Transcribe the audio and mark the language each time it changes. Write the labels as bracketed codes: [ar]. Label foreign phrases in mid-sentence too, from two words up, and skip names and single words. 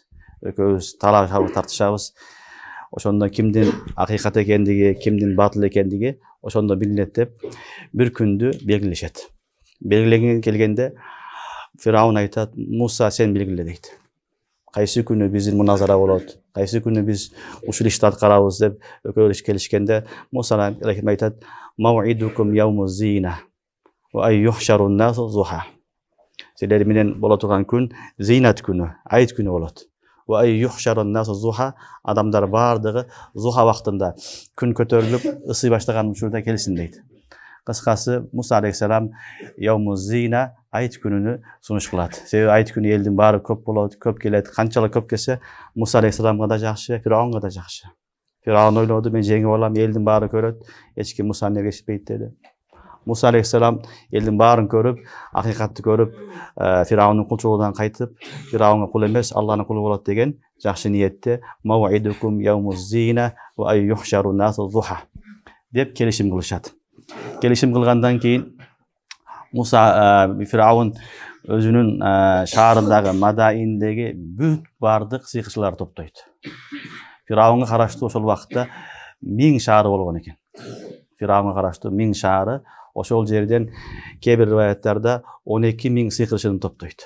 [ky] Экөөбүз талашабыз, тартышабыз. Ошондо кимдин акыйкат экендиги, кимдин батыл экендиги ошондо билинет деп бир күндү белгилешет. Белгилеген келгенде Фираун айтат, Муса сен белгиле дейт. Кайсы күнү биздин муназара болот, кайсы күнү биз ушул ишти аткарабыз деп экөөбүз келишкенде Муса алейхиссалам айтат, [ar] موعدكم يوم الزينة وأن يحشر الناس ضحى. [ky] Силер менен боло турган күн зинат күнү, айт күнү болот. [ar] وأن يحشر الناس ضحى, [ky] адамдар бардыгы зуха вактында күн көтөрүлүп ысый баштаган учурда келсин дейт. Кыскасы Муса алейхиссалам [ar] يوم الزينة [ky] айт күнүнү сунуш кылат. Себеби айт күнү элдин баары көп болот, көп келет. Канчалык көп келсе, Муса алейхиссаламга да жакшы, Фираунга да жакшы. Фираун ойлоду, мен жеңип алам, элдин баары көрөт, эч ким Мусаны эргешпейт деди. Муса алейхиссалам элдин баарын көрүп, акыйкатты көрүп, Фираунун кулчулугунан кайтып, Фираунга кул эмес, Алланын кулу болот деген жакшы ниетте [ar] موعدكم يوم الزينة وأن يحشر الناس ضحى [ky] деп келишим кылышат. Келишим кылгандан кийин Musa Firavun özünün şаарындагы Madaindеги бүт бардык сыйкырчыларды топтойт. Firavunга караштуу ошол убакытта 1000 шаары болгон экен. Firavunга караштуу 1000 шаары, ошол жерден кээ бир риваяттарда 12.000 сыйкырчыны топтойт.